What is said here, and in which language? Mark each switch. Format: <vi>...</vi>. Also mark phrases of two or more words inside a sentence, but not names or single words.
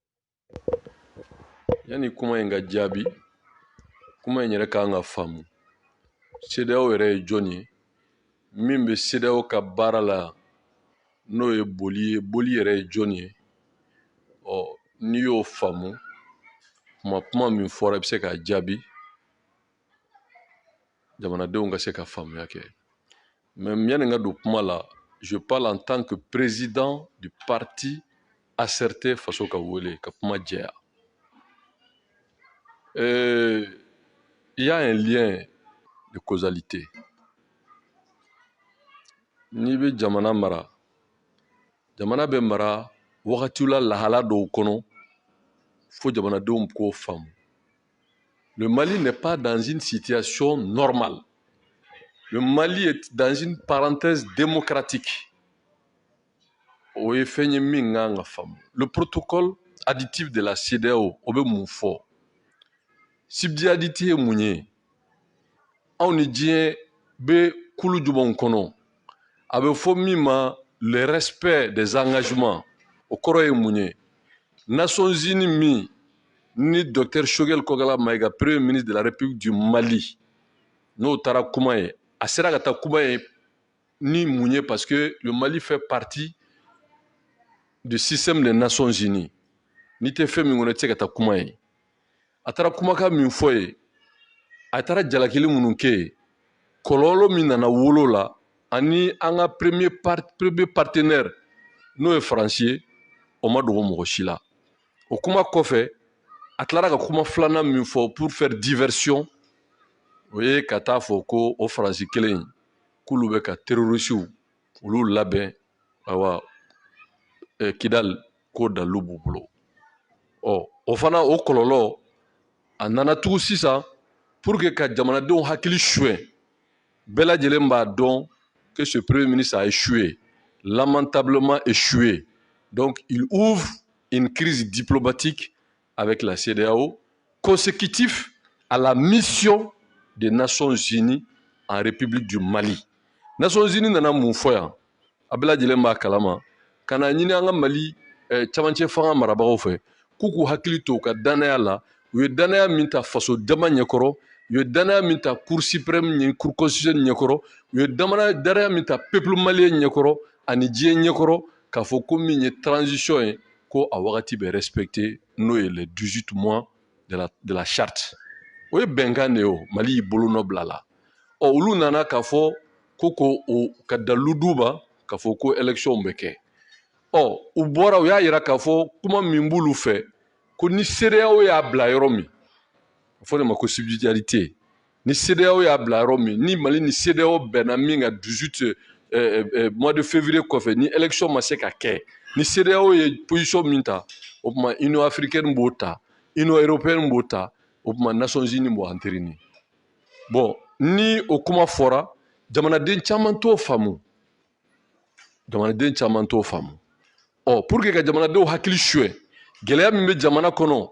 <bm>kɔnɔ yanni kuma in ka jaabi kuma in yɛrɛ kan ka faamu CEDEAO yɛrɛ ye jɔn ye min bɛ CEDEAO ka baara la n'o ye boli ye boli yɛrɛ ye jɔn ye n'i y'o faamu kuma min fɔra i bɛ se k'a jaabi jamanadenw ka se ka faamuya kɛ mais yanni n ka don kuma la</bm> <fr>je parle en tant que président du parti ACRT</fr> <bm>faso ka wele ka kuma jɛya</bm> <fr>il y a un lien de causalité</fr> <bm>n'i bɛ jamana mara jamana bɛ mara wagatiw la lahala dɔw kɔnɔ fo jamanadenw k'o faamu</bm> <fr>le Mali n'est pas dans une situation normale le Mali est dans une parenthèse démocratique</fr> <bm>o ye fɛn ye min kan ka faamu</bm> <fr>le protocole additif de la CEDEAO</fr> <bm>o bɛ mun fɔ subsidiarité ye mun ye anw ni diɲɛ bɛ kulu jumɛnw kɔnɔ a bɛ fɔ min ma</bm> <fr>le respect des engagements</fr> <bm>o kɔrɔ ye mun ye Nations Unies min ni docteur Choguel Kogala Maïga</bm> <fr>premier ministre de la République du Mali</fr> <bm>n'o taara kuma ye a sera ka taa kuma ye ni mun ye</bm> <fr>parce que le Mali fait partie du système des Nations Unies</fr> <bm>n'i tɛ fɛn min kɔnɔ i tɛ se ka taa kuma ye a taara kumakan min fɔ ye a taara jalakili minnu kɛ ye kɔlɔlɔ min nana wolo la ani an ka</bm> <fr>premier partenaire</fr> <bm>n'o ye Faransi ye o ma dogo mɔgɔ si la o kuma kɔfɛ a tilara ka kuma filanan min fɔ</bm> <fr>pour faire diversion</fr> <bm>o ye ka taa fɔ ko o Faransi kelen in k'olu bɛ ka terrorisiw olu labɛn awa Kidal k'o dalilu b'u bolo o fana o kɔlɔlɔ a nana tugun sisan</bm> <fr>pour que</fr> <bm>ka jamanadenw hakili suɲɛ bɛɛ lajɛlen b'a dɔn</bm> <fr>que ce premier ministre a échoué lamentablement échoué donc il ouvre une crise diplomatique avec la CEDEAO consécutif à la mission des Nations Unies en République du Mali Nations Unies</fr> <bm>nana mun fɔ yan a bɛɛ lajɛlen b'a kalama ka na ɲini an ka Mali camancɛ fanga marabagaw fɛ k'u k'u hakili to u ka danaya la u ye danaya min ta faso dama ɲɛkɔrɔ u ye danaya min ta</bm> <fr>cour suprême</fr> <bm>ni</bm> <fr>cour constitutionnelle</fr> <bm>ɲɛkɔrɔ u ye danaya min ta</bm> <fr>peuple malien</fr> <bm>ɲɛkɔrɔ ani diɲɛ ɲɛkɔrɔ k'a fɔ ko min ye transition ye ko a wagati bɛ respecté n'o ye</bm> <fr>les 18 mois de la charte</fr> <bm>o ye bɛnkan de ye o Mali y'i bolonɔ bila la olu nana k'a fɔ ko ka dalilu d'u ma k'a fɔ ko élection bɛ kɛ u bɔra u y'a yira k'a fɔ kuma min b'olu fɛ ko ni CEDEAO y'a bila yɔrɔ min a fɔ de ma ko subsidiarité ni CEDEAO y'a bila yɔrɔ min ni Mali ni CEDEAO bɛnna min ka</bm> <fr>18 mois de février</fr> <bm>kɔfɛ ni élection ma se ka kɛ ni CEDEAO ye position min ta o tuma Union africaine b'o ta Union européenne b'o ta o tuma Nations Unies b'o</bm> <fr>entériner bon</fr> <bm>ni o kuma fɔra jamanaden caman t'o faamu jamanaden caman t'o faamu</bm> <fr>pour que</fr> <bm>ka jamanadenw hakili suɲɛ gɛlɛya min bɛ jamana kɔnɔ</bm>